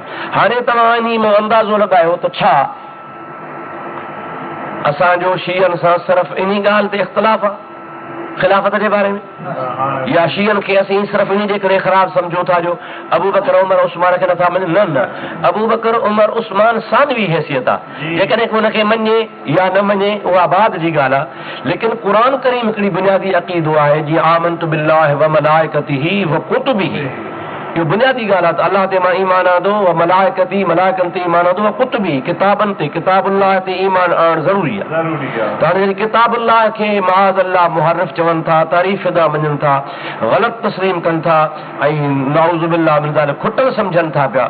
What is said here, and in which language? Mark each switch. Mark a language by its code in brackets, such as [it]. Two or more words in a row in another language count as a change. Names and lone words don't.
[sd] हाणे तव्हां इन में अंदाज़ो लॻायो त छा असांजो शियनि सां सिर्फ़ु इन ॻाल्हि ते इख़्तिलाफ़ आहे ख़िलाफ़त जे बारे में, या शियनि खे असीं सिर्फ़ु इन जे करे ख़राब सम्झो था जो अबू बकर उमर उस्मान खे नथा मञनि? न, अबू बकर उमर उस्मान सानवी हैसियत आहे। जेकॾहिं हुनखे मञे या न मञे उहा बाद जी ॻाल्हि आहे, लेकिन क़ुरान करीम हिकिड़ी बुनियादी अक़ीदो आहे जीअं [ar] آمنت بالله وملائكته وكتبه. [sd] इहो बुनियादी ॻाल्हि आहे त अलाह ते मां ईमान आंदो, मलाइकती मलाइकनि ते ईमान आंदो, कुतुबी किताबनि ते किताबुल्लाह ते ईमान आणणु ज़रूरी आहे। त हाणे किताबुल्लाह खे [ar] معاذ الله [sd] मुहर्रिफ चवनि था, तारीफ़ दा मञनि था, ग़लति तस्लीम कनि था ऐं [ar] نعوذ بالله من ذلك [sd] खुटल सम्झनि था पिया।